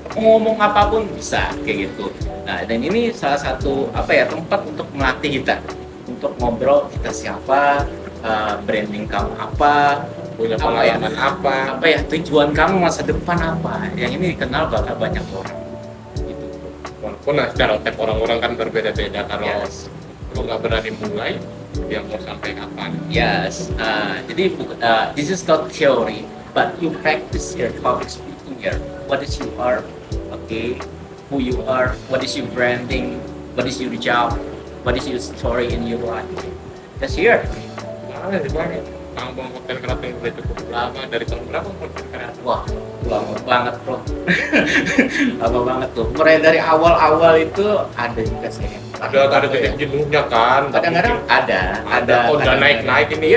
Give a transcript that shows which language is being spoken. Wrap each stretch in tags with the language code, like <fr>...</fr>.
<id>Ngomong apapun bisa kayak gitu. Nah, dan ini salah satu tempat untuk melatih kita untuk ngobrol kita siapa, branding kamu apa, Punya pengalaman apa tujuan kamu masa depan apa. Yang ini dikenal bakal banyak orang. Gitu. Walaupun stereotip orang-orang kan berbeda-beda. Kalau lu nggak berani mulai, yang mau sampai kapan?</id> <en>Yes. Jadi this is not theory, but you practice your public speaking here. What is you are, okay? Who you are? What is your branding? What is your job? What is your story in your life? Just here.</en> <id>Nah, gimana? Bang konten kreator yang udah cukup lama, dari tahun berapa konten kreator? Wah, lama banget bro. Lama banget tuh. Mulai dari awal-awal itu ada juga saya. Ada titik jenuhnya kan? Kadang-kadang ada. Udah naik ini.</id>